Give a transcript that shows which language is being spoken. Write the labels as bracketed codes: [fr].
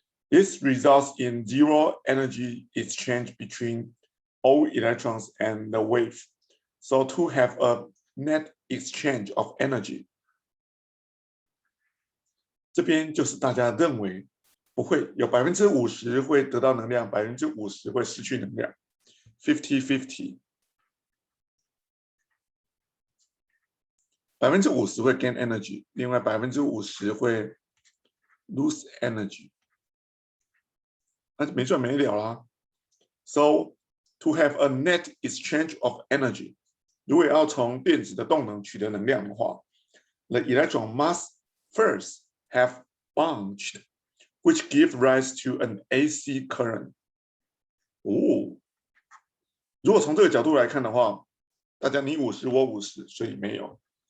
[en] This results in zero energy exchange between all electrons and the wave. So to have a net exchange of energy. [zh] 这边就是大家认为不会有50%会得到能量，50%会失去能量 ，50-50。 50%会 [en] gain energy， [zh] 另外50%会 [en] lose energy。 [zh] 那就没完没了啦。 [en] So to have a net exchange of energy， [zh] 如果要从电子的动能取得能量的话 [en] ，the electron must first have bunched, which give rise to an AC current. [zh] 哦，如果从这个角度来看的话，大家你50我50，所以没有。